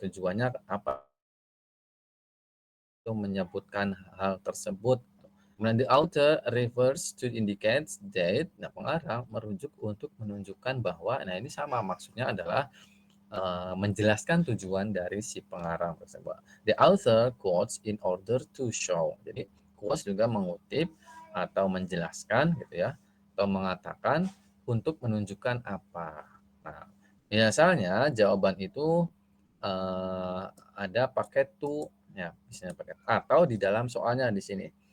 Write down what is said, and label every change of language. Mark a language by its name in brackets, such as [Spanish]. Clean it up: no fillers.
[Indonesian] Tujuannya apa itu menyebutkan hal tersebut. Kemudian [English] the author refers to indicates that, [Indonesian] nah pengarang merujuk untuk menunjukkan bahwa, nah ini sama maksudnya adalah menjelaskan tujuan dari si pengarang tersebut. [English] The author quotes in order to show. [Indonesian] Jadi quotes juga mengutip atau menjelaskan gitu ya, atau mengatakan untuk menunjukkan apa. Nah, biasanya jawaban itu ada pakai to ya, misalnya pakai atau di dalam soalnya di sini.